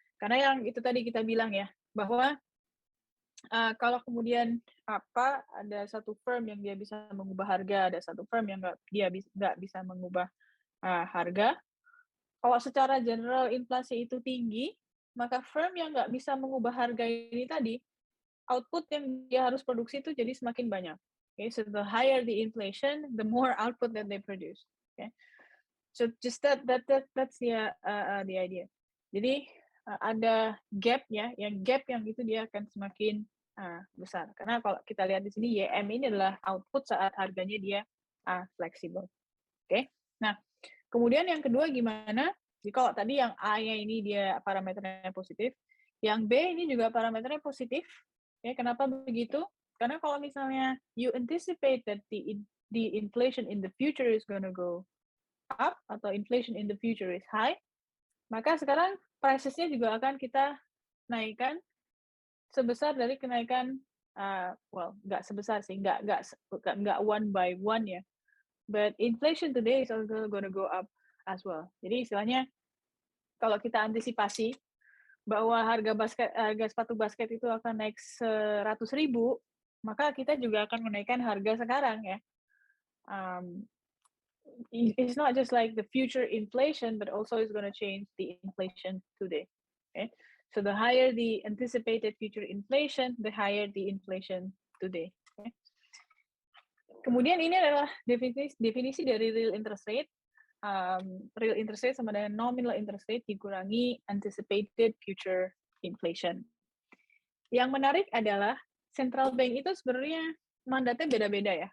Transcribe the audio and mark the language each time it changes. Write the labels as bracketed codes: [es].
[id] Karena yang itu tadi kita bilang ya, bahwa kalau kemudian ada satu firm yang dia bisa mengubah harga, ada satu firm yang nggak bisa mengubah harga. Kalau secara general inflasi itu tinggi, maka firm yang nggak bisa mengubah harga ini tadi, output yang dia harus produksi itu jadi semakin banyak. [en] Okay, so the higher the inflation, the more output that they produce. Okay, so just that's the idea. [id] Jadi ada gap ya, yang itu dia akan semakin besar. Karena kalau kita lihat di sini YM ini adalah output saat harganya dia fleksibel. Okay, nah kemudian yang kedua gimana? Jadi kalau tadi yang A-nya ini dia parameternya positif, yang B ini juga parameternya positif. Ya, kenapa begitu? Karena kalau misalnya [en] you anticipate that the inflation in the future is going to go up [id] atau [en] inflation in the future is high, [id] maka sekarang prices-nya juga akan kita naikkan sebesar dari kenaikan, nggak sebesar sih, nggak [en] one by one [id] ya. [en] But inflation today is also going to go up as well. [id] Jadi istilahnya kalau kita antisipasi bahwa harga sepatu basket itu akan naik 100.000, maka kita juga akan menaikkan harga sekarang ya. [en] It's not just like the future inflation, but also it's going to change the inflation today. Okay? So the higher the anticipated future inflation, the higher the inflation today. [id] Okay? Kemudian ini adalah definisi dari real interest rate. real interest rate sama dengan nominal interest rate dikurangi anticipated future inflation. Yang menarik adalah central bank itu sebenarnya mandatnya beda-beda ya.